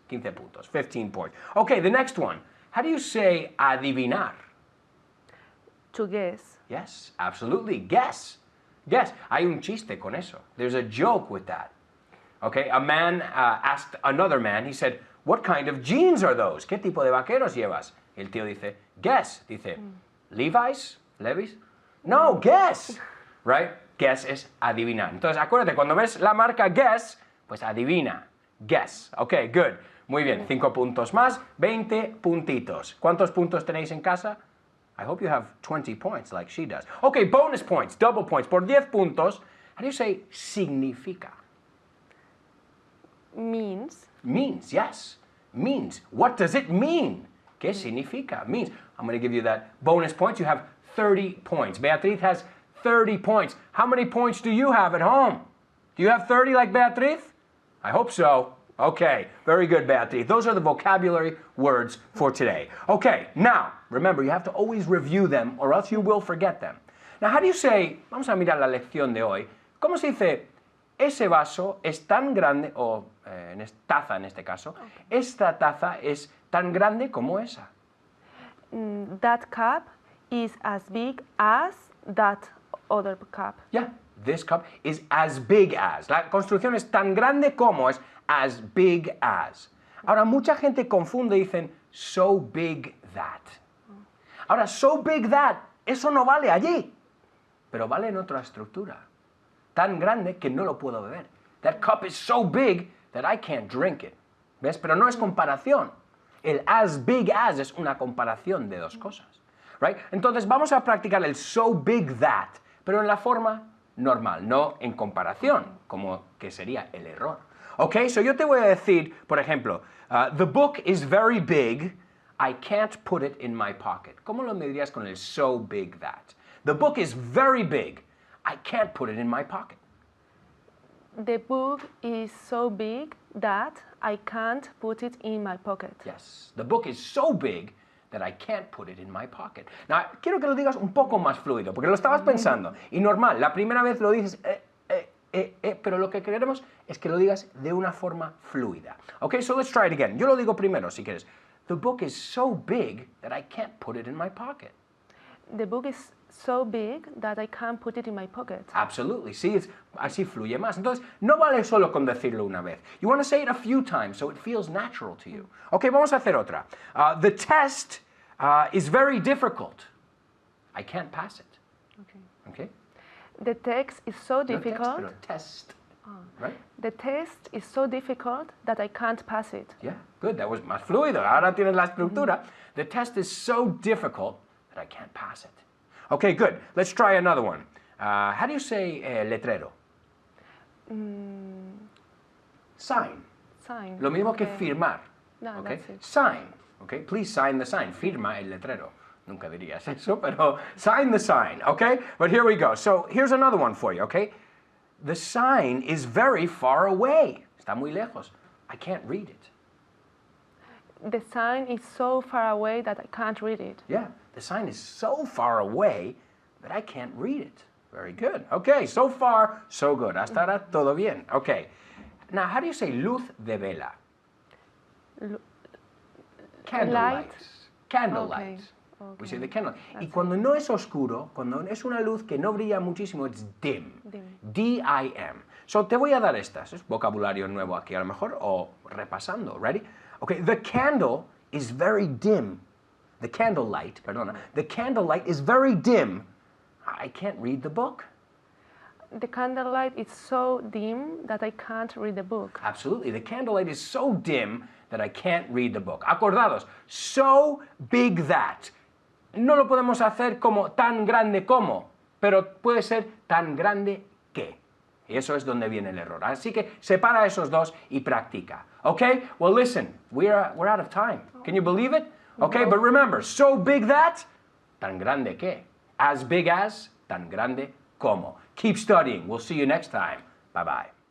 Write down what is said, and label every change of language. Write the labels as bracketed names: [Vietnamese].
[Spanish] 15 puntos. [English] 15 points. Okay, the next one. How do you say adivinar? To guess. Yes, absolutely. Guess. Guess. [Spanish] Hay un chiste con eso. [English] There's a joke with that. Okay, a man asked another man, he said, what kind of jeans are those? [Spanish] ¿Qué tipo de vaqueros llevas? Y el tío dice, guess. Dice, Levi's? Levi's? No, guess. Right? Guess es adivinar. Entonces, acuérdate, cuando ves la marca guess, pues adivina. [English] Guess. Okay, good. [Spanish] Muy bien. 5 puntos más. 20 puntitos. ¿Cuántos puntos tenéis en casa? [English] I hope you have 20 points like she does. Okay, bonus points, double points. [Spanish] Por 10 puntos, [English] how do you say significa? Means. Means, yes. Means. What does it mean? [Spanish] ¿Qué significa? [English] Means. I'm going to give you that bonus points. You have 30 points. Beatriz has 30 points. How many points do you have at home? Do you have 30 like Beatriz? I hope so. Okay, very good, Beatriz. Those are the vocabulary words for today. Okay, now, remember, you have to always review them or else you will forget them. Now, how do you say, [Spanish] vamos a mirar la lección de hoy, ¿cómo se dice, ese vaso es tan grande, o taza en este caso, esta taza es tan grande como esa? [English] That cup is as big as that other cup. Yeah, this cup is as big as. [Spanish] La construcción es tan grande como, es as big as. Ahora, mucha gente confunde y dicen, so big that. Ahora, so big that, eso no vale allí, pero vale en otra estructura. Tan grande que no lo puedo beber. [English] That cup is so big that I can't drink it. [Spanish] ¿Ves? Pero no es comparación. El as big as es una comparación de dos cosas. [English] Right? [Spanish] Entonces vamos a practicar el so big that, pero en la forma normal, no en comparación, como que sería el error. [English] Ok, so [Spanish] yo te voy a decir, por ejemplo, [English] the book is very big, I can't put it in my pocket. [Spanish] ¿Cómo lo medirías con el so big that? [English] The book is very big, I can't put it in my pocket. The book is so big that I can't put it in my pocket. Yes, the book is so big that I can't put it in my pocket. [Spanish] Now, quiero que lo digas un poco más fluido, porque lo estabas pensando. Y normal, la primera vez lo dices, pero lo que queremos es que lo digas de una forma fluida. [English] Okay, so let's try it again. [Spanish] Yo lo digo primero, si quieres. [English] The book is so big that I can't put it in my pocket. The book is so big that I can't put it in my pocket. Absolutely. [Spanish] Sí, así fluye más. Entonces, no vale solo con decirlo una vez. [English] You want to say it a few times so it feels natural to you. Okay, [Spanish] vamos a hacer otra. [English] The test is very difficult. I can't pass it. Okay? The text is so No difficult. text, pero test. Right? The test is so difficult that I can't pass it. Yeah, good. That was [Spanish] más fluido. Ahora tienes la estructura. [English] The test is so difficult that I can't pass it. Okay, good. Let's try another one. How do you say letrero? Sign. Sign. [Spanish] Lo mismo que [English] Okay. [Spanish] firmar. [English] No, Okay? that's it. Sign. Okay, please sign the sign. [Spanish] Firma el letrero. Nunca dirías eso, pero [English] sign the sign. Okay, but here we go. So here's another one for you. Okay, the sign is very far away. [Spanish] Está muy lejos. [English] I can't read it. The sign is so far away that I can't read it. Yeah, the sign is so far away that I can't read it. Very good. Okay, so far, so good. [Spanish] Hasta ahora, todo bien. [English] Okay. Now, how do you say luz de vela? Candlelight. Light. Candlelight. Okay. We say the candle. Y That's [Spanish] cuando no es oscuro, cuando es una luz que no brilla muchísimo, [English] it's dim. D-I-M. [Spanish] So te voy a dar estas. Es vocabulario nuevo aquí a lo mejor, o repasando. [English] Ready? Okay, the candle is very dim. The candlelight, perdona. The candlelight is very dim. I can't read the book. The candlelight is so dim that I can't read the book. Absolutely. The candlelight is so dim that I can't read the book. [Spanish] Acordados, [English] so big that. [Spanish] No lo podemos hacer como tan grande como, pero puede ser tan grande que. Y eso es donde viene el error. Así que separa esos dos y practica. Okay? [English] Well, listen, we're out of time. Can you believe it? Okay, but remember, so big that, [Spanish] tan grande que. [English] As big as, [Spanish] tan grande como. [English] Keep studying. We'll see you next time. Bye-bye.